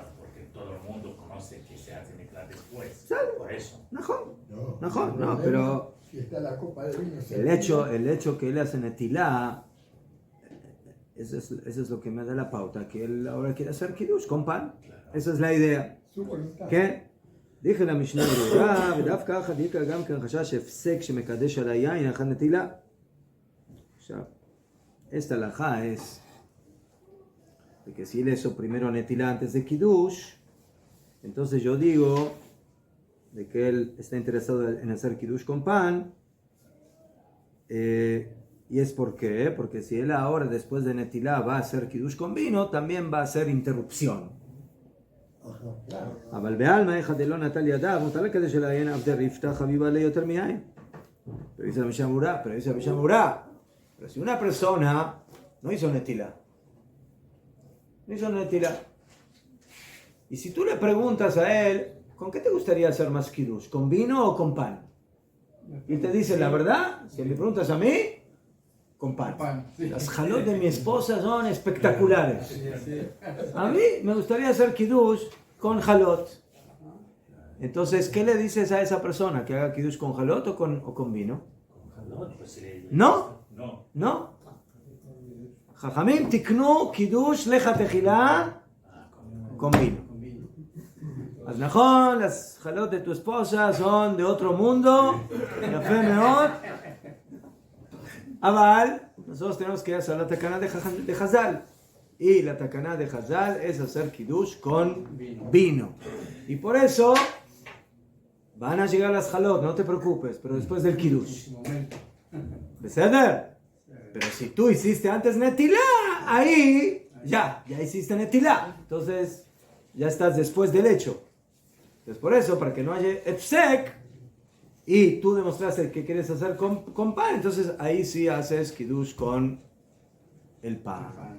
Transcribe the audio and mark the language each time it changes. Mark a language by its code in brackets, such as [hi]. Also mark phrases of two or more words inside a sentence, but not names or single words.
[es] Porque todo el mundo conoce que se hace mezclar después. ¿Sabe? Por eso. No, pero Si está la copa de vino. el hecho que él hace netilá, eso es lo que me da la pauta, que él ahora quiere hacer kiddush con pan. Esa es la idea. Su voluntad. [he] כן? דיכא למשנה ברורה, ודווקא ככה דיכא גם כן חשש הפסק שמקדש על היין אחת נטילה. עכשיו, [es] esta alajá es de que si él hizo primero netilá antes de kiddush, entonces yo digo de que él está interesado en hacer kiddush con pan, y es porque si él ahora después de netilá va a hacer kiddush con vino, también va a hacer interrupción. [he] אבל בעלמא אחד דלא נטל ידיו, מותר לקדש על היין אף דריפתא חביבה ליותר מיין. [es] Pero dice la Mishnah Murá, pero si una persona no hizo netilá, y si tú le preguntas a él, ¿con qué te gustaría hacer más kiddush? ¿Con vino o con pan? Y él te dice, la verdad, si me preguntas a mí, con pan. Las jalot de mi esposa son espectaculares. A mí me gustaría hacer kiddush con jalot. Entonces, ¿qué le dices a esa persona? ¿Que haga kiddush con jalot o con vino? [he] No. חכמים תיקנו קידוש לכתחילה [es] con vino. Pues najón, las jalot de tu esposa son de otro mundo. [he] יפה מאוד. [es] Aval, nosotros tenemos que hacer la takana de Hazal. Y la takana de Hazal es hacer kiddush con vino. Y por eso van a llegar las jalot, no te preocupes, pero después del kiddush. ¿Beseder? Pero si tú hiciste antes netilá, ahí ya hiciste netilá. Entonces ya estás después del hecho. Entonces por eso, para que no haya epsek, y tú demostraste que quieres hacer con pan, entonces ahí sí haces kiddush con el pan.